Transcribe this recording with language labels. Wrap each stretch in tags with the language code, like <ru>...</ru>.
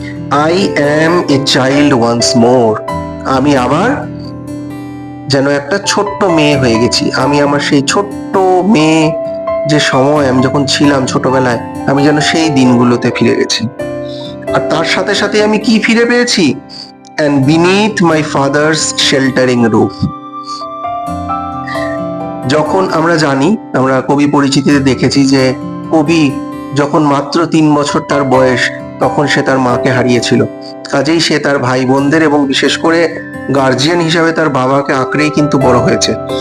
<en>I am a child once more.</en> <bn>আমি আবার যেন একটা ছোট্ট মেয়ে হয়ে গেছি। আমি আমার সেই ছোট্ট মেয়ে যে সময় আমি যখন ছিলাম ছোটবেলায়, আমি যেন সেই দিনগুলোতে ফিরে গেছি। আর তার সাথে সাথে আমি কি ফিরে পেয়েছি?</bn> <en>and beneath my father's sheltering roof.</en> <bn>যখন আমরা জানি, আমরা কবি পরিচিতিতে দেখেছি যে কবি যখন মাত্র 3 বছর তার বয়স, তখন সে তার মাকে হারিয়েছিল। কাজেই সে তার ভাই বোনদের এবং বিশেষ করে গার্জিয়ান হিসাবে তার বাবাকে আঁকড়েই কিন্তু বড় হয়েছে।</bn>